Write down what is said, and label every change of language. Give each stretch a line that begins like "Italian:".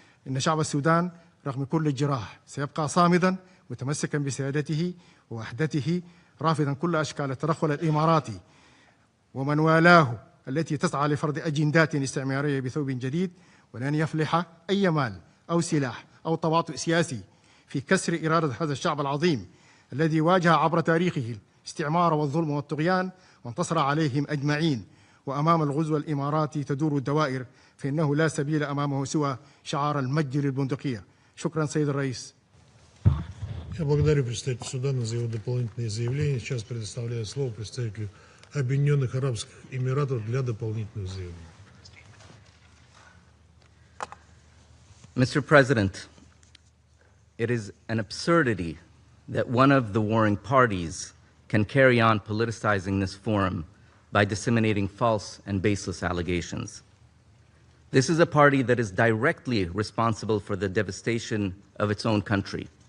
Arabic: إن شعب السودان رغم كل الجراح سيبقى صامداً متمسكاً بسيادته ووحدته، رافضاً كل أشكال التدخل الإماراتي ومن والاه التي تسعى لفرض أجندات استعمارية بثوب جديد، ولن يفلح أي مال أو سلاح أو تواطؤ سياسي في كسر إرادة هذا الشعب العظيم الذي واجه عبر تاريخه الاستعمار والظلم والطغيان وانتصر عليهم أجمعين. وأمام الغزو الإماراتي تدور الدوائر، فإنه لا سبيل أمامه سوى شعار المجد للبندقية. شكرا سيد الرئيس.
Russian: Я благодарю представителя Судана за его дополнительные заявления. Сейчас предоставляю слово представителю Объединенных Арабских Эмиратов для дополнительных заявлений.
English: Mr. President, it is an absurdity that one of the warring parties can carry on politicizing this forum by disseminating false and baseless allegations. This is a party that is directly responsible for the devastation of its own country.